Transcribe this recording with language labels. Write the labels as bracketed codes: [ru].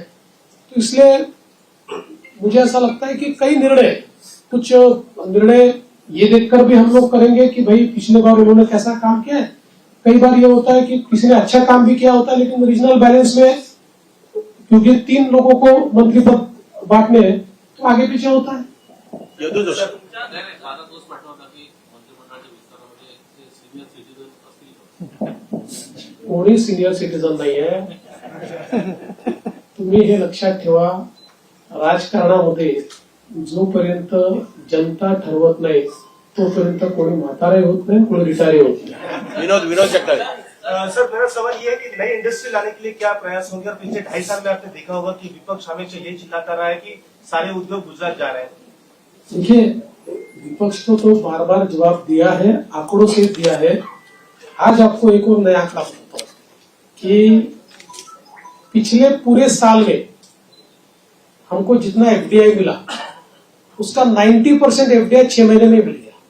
[hi] तो इसलिए मुझे ऐसा लगता है कि कुछ निर्णय ये देखकर भी हम लोग करेंगे कि भाई पिछले बार उन्होंने कैसा काम किया है. कई बार ये होता है कि किसी ने अच्छा काम भी किया होता है लेकिन रीजनल बैलेंस में क्योंकि 3 लोगों को मंत्री पद बांटने हैं तो आगे पीछे होता है. यदू जोशी. [mr] माझा तोच प्रश्न होता की मंत्रिमंडळाच्या विस्तारामध्ये सिनियर सिटीजन असतील कोणी सिनियर सिटीजन नाही आहे. तुम्ही हे लक्षात ठेवा, राजकारणामध्ये जोपर्यंत जनता ठरवत नाही तोपर्यंत कोणी म्हातारे होत नाही, कोणी रिटायर होत नाही. विनोद जगताप. [hi] सर मेरा सवाल ये है कि नई इंडस्ट्री लाने के लिए क्या प्रयास होंगे? और पिछले 2.5 साल में आपने देखा होगा कि विपक्ष हमेशा ये चिल्लाता रहा है कि सारे उद्योग गुजरात जा रहे हैं. देखिए, विपक्ष को तो बार बार जवाब दिया है, आंकड़ों से दिया है. आज आपको एक और नया आंकड़ा बताता हूं कि पिछले पूरे साल में हमको जितना एफडीआई मिला उसका 90% एफडीआई 6 महीने में मिल गया.